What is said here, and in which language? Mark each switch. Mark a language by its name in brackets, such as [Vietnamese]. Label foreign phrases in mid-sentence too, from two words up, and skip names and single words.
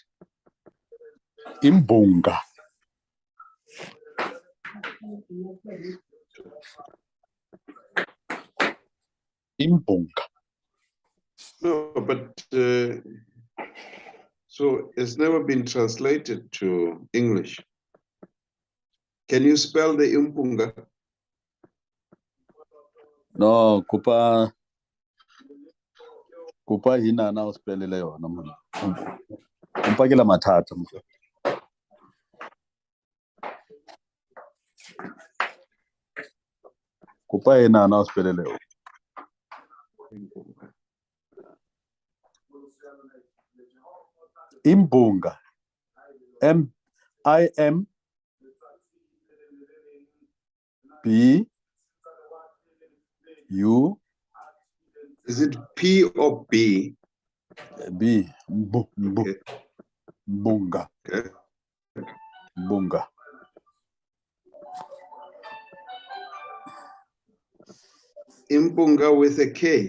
[English] Imbunga. Imbunga. No, but so it's never been translated to English. Can you spell the Impunga? [Tsonga] No, kupa hina na uspelele yona mna. Umpakela mathatha. Kupa hina na uspelele yona. [English] Imbunga. M-I-M-B-U. Is it P or B? B. Okay. Bunga. Okay. Bunga. Impunga with a K.